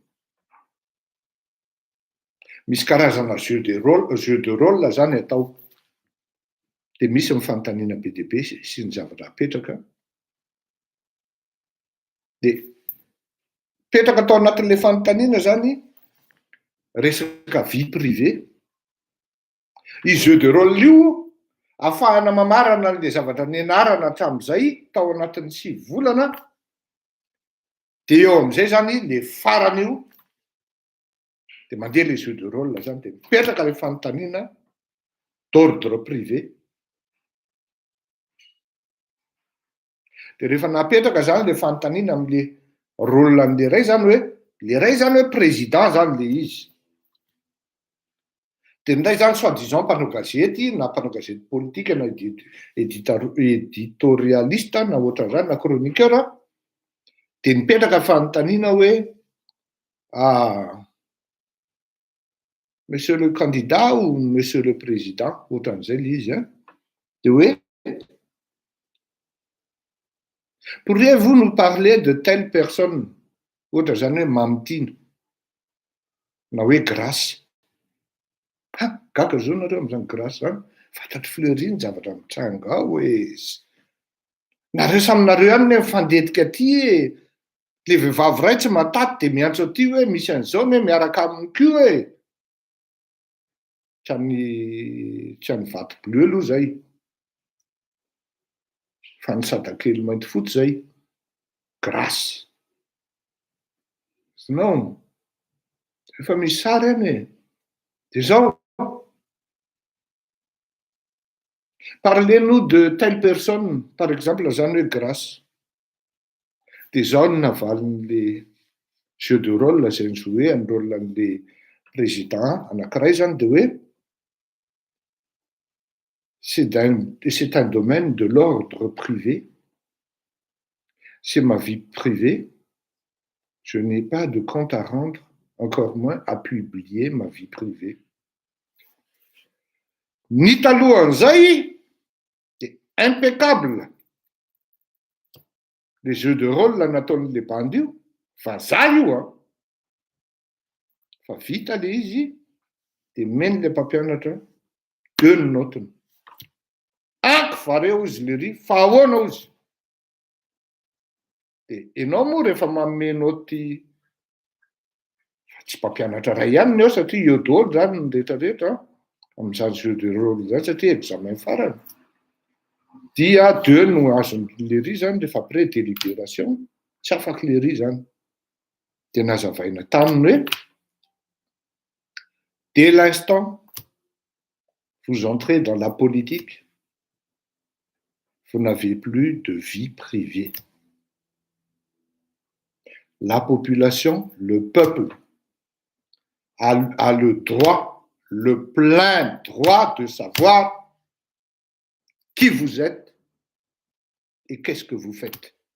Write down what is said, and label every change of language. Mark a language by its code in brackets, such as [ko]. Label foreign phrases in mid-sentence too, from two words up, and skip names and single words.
[mg] misy karazana [fr] jeu de rôle [mg] zany atao de misy mifanontaniana be dia be sy ny zavatra apetraka de petraka atao anatin'le fanontaniana zany resaka [fr] vie privé [mg] i [fr] jeu de rôle [mg] io ahafahana mamarana le zavatra nianarana hatramin'izay tao anatin'ny 6 volana de eo amin'izay zany le farany io de mandeha le [fr] jeu de rôle [mg] zany de mipetraka le fanontaniana [fr] d'ordre privé [mg] de rehefa napetraka zany le fanontaniana am'le rôle an'le ray zany hoe le ray zany hoe président zany le izy de nday zany soi-disant mpanao gazety na mpanao gazety politique na éditorialiste na ohatran'izany na chroniqueur de mipetraka fanontaniana hoe [fr] monsieur le candidat ou monsieur le président [mg] ohatran'izay le izy de hoe [fr] Pourriez-vous nous parler de telle personne [mg] ohatra zany hoe mamitino na hoe [fr] grâce? [mg] Gaga zao nareo am'zany grâce zany, fantatry fleury ny zavatra mitranga ao hoe nareo saminareo ihany ne mifandetika aty e, le vehivavy ray tsy mataty de miantso aty hoe misy an'izao ne miaraka aminy kio e. Tsy any vato bleu aloha zay, fa ny sadakely mainty fotsy zay, grâce. Sinon, efa misy sary any e. De zao, [fr] parlez-nous de telle personne, par exemple, [mg] zany hoe grâce. De zao no navalin'le [fr] jeu de rôle [mg] zay nijoué amin'ny rôle an'le président anankiray zany de hoe [fr] c'est un domaine de l'ordre privé, c'est ma vie privée, je n'ai pas de compte à rendre, encore moins à publier ma vie privée. [mg] Ny talohan'izay, [fr] c'est impeccable. Les jeux de rôle [mg] nataon'le bandy io, fa za io a. Fa vita le izy, de meny le mpampianatra 2 notiny. Anky vareo izy le ry, fa ahoana izy. De enao moa rehefa manome noty, tsy mpampianatra ray ihany ny eo satria eo daholo zany ny rehetrarehetra amin'izany [fr] jeu de rôle [mg] zany satria examen farany. Dia 2 no azon'le ry zany rehefa [fr] après délibération, [mg] tsy afaky le ry zany. De nazavaina taminy hoe [fr] dès l'instant vous entrez dans la politique, vous n'avez plus de vie privée. La population, le peuple, a le droit, le plein droit de savoir qui vous êtes et qu'est-ce que vous faites.